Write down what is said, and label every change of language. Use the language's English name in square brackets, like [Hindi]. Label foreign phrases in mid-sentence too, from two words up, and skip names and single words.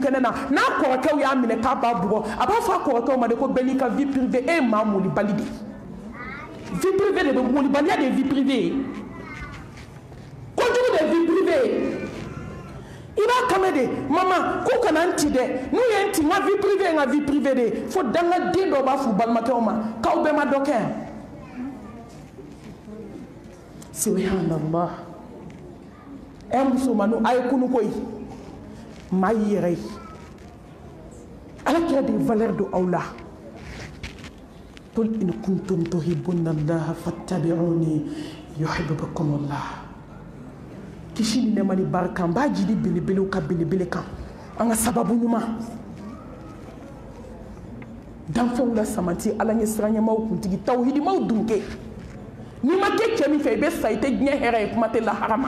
[Bambara] kɛnɛ na n'a kɔrɔkɛw y'a minɛ k'a b'a bugɔ a b'a fɔ a kɔrɔkɛw ma de ko bɛɛ n'i ka [French] vie privée [Bambara] e ye maa molibali de [French] vie privée [Bambara] de bɛ molibaliya de ye [French] vie privée [Bambara] ye kojugu de ye [French] vie privée [Bambara] ye i b'a kame de mama ko kana n ci dɛ n'u ye n ci n ka [French] vie privée [Bambara] ye n ka [French] vie privée [Bambara] de ye fo dangaden dɔw b'a f'u balimakɛw ma k'aw bɛɛ ma dɔ kɛ yan subhanallah musomanninw a ye kunu koyi maa y'i yɛrɛ ye ala kira de ye valeur don aw la [Arabic] قل إن كنتم تحبون الله فاتبعوني يحببكم الله [Bambara] kisi ni nɛɛma ni barika n b'a jidi belebelew ka belebele kan an ka sababu ɲuman danfɛnw la samati ala ɲɛ siranɲɛmaw kuntigi tawhidimaw dunke n'i ma kɛ cɛ min fɛ i bɛ sa i tɛ diɲɛ hɛrɛ ye kuma tɛ lahara ma